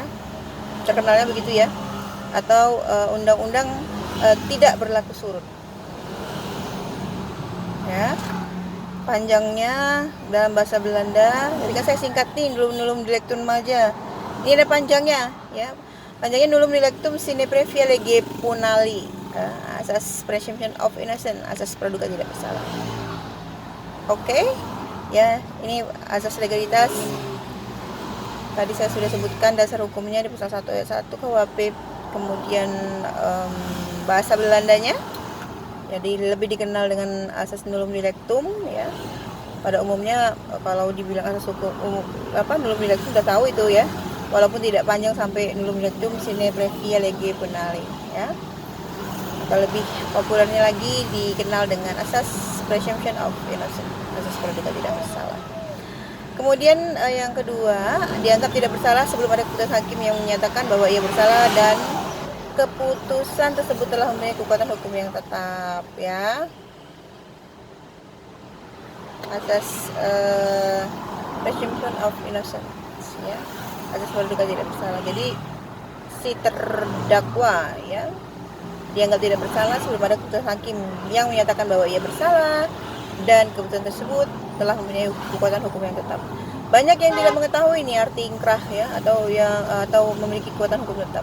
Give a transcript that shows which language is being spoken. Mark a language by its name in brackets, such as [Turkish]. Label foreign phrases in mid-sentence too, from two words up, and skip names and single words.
[Indonesian] Terkenalnya begitu ya. Atau undang-undang tidak berlaku surut ya. Panjangnya dalam bahasa Belanda, jadi kan saya singkat nih, [Latin] nullum dilectum [Indonesian] aja. Ini ada panjangnya ya. Panjangnya [Latin] nullum dilectum sine previa lege punali, [Indonesian] asas [English] presumption of innocence, [Indonesian] asas praduga tidak bersalah. Oke ya, ini asas legalitas. Tadi saya sudah sebutkan dasar hukumnya di pasal 1 ayat 1 KUHP. Kemudian bahasa Belandanya, jadi lebih dikenal dengan asas [Latin] nullum dilectum [Indonesian] ya. Pada umumnya kalau dibilang asas hukum [Latin] nullum dilectum [Indonesian] sudah tahu itu ya, walaupun tidak panjang sampai [Latin] nullum dilectum sine previa lege punali [Indonesian] ya. Atau lebih populernya lagi dikenal dengan asas [English] presumption of innocence, [Indonesian] asas praduga tidak bersalah. Kemudian yang kedua, dianggap tidak bersalah sebelum ada keputusan hakim yang menyatakan bahwa ia bersalah dan keputusan tersebut telah mempunyai kekuatan hukum yang tetap ya. Asas [English] presumption of innocence [Indonesian] ya, asas praduga tidak bersalah. Jadi si terdakwa ya dianggap tidak bersalah sebelum ada keputusan hakim yang menyatakan bahwa ia bersalah dan keputusan tersebut telah mempunyai kekuatan hukum yang tetap. Banyak yang tidak mengetahui ini arti ingkrah ya atau memiliki kekuatan hukum tetap.